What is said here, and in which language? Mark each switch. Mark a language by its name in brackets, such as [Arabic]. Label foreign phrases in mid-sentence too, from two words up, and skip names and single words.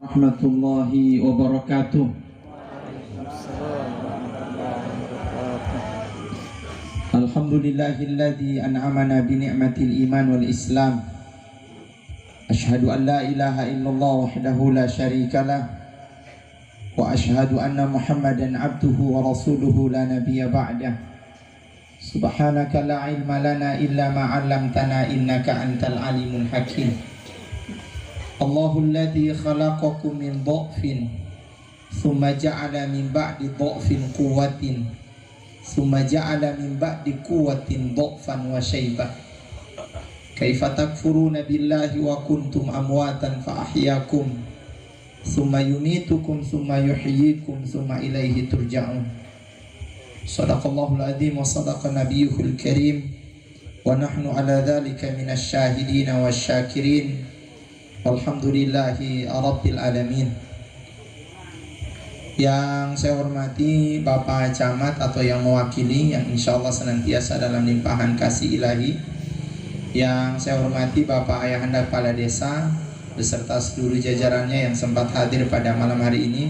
[Arabic] ورحمة الله وبركاته. الحمد لله الذي أنعمنا بنعمة الإيمان والإسلام. أشهد أن لا إله إلا الله وحده لا شريك له وأشهد أن محمدا عبده ورسوله لا نبي بعده. سبحانك لا علم لنا إلا ما علمتنا إنك أنت العليم الحكيم. الله الذي خلقكم من ضعف ثم جعل من بعد ضعف قوة ثم جعل من بعد قوة ضعفا وشيبة. كيف تكفرون بالله وكنتم أمواتا فأحياكم ثم يميتكم ثم يحييكم ثم إليه ترجعون. صدق الله العظيم وصدق نبيه الكريم ونحن على ذلك من الشاهدين والشاكرين. الحمد لله رب العالمين. [Indonesian] Yang saya hormati Bapak Camat atau yang mewakili, yang [Arabic] إن شاء الله [Indonesian] senantiasa dalam limpahan kasih ilahi. Yang saya hormati Bapak Ayahanda Kepala Desa beserta seluruh jajarannya yang sempat hadir pada malam hari ini.